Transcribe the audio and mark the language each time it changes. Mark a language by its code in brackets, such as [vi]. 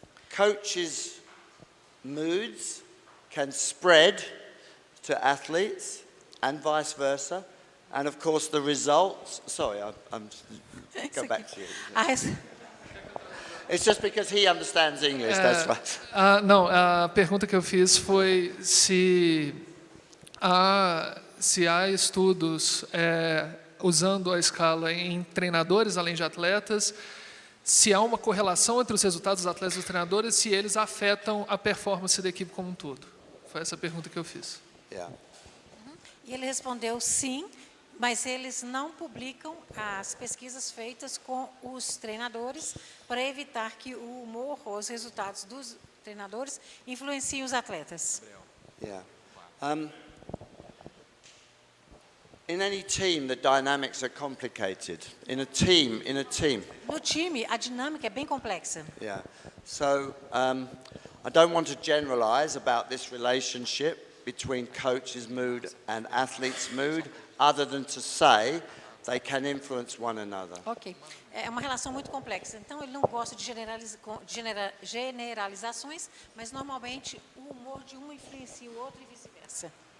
[en] Coaches' moods can spread to athletes and vice versa. And of course the results, sorry, I'm go back to you. It's just because he understands English, that's why. [pt] Não, a pergunta que eu fiz foi se há estudos usando a escala em treinadores além de atletas, se há uma correlação entre os resultados dos atletas e dos treinadores, se eles afetam a performance da equipe como um todo. Foi essa a pergunta que eu fiz. [en] Yeah. [pt] E ele respondeu sim, mas eles não publicam as pesquisas feitas com os treinadores para evitar que o humor ou os resultados dos treinadores influenciem os atletas. [en] Yeah. In any team, the dynamics are complicated. In a team. [pt] No time, a dinâmica é bem complexa. [en] Yeah. So I don't want to generalize about this relationship between coach's mood and athlete's mood, other than to say they can influence one another. Ok. [pt] É uma relação muito complexa. Então, ele não gosta de generalizações, mas normalmente o humor de um influencia o outro e vice-versa.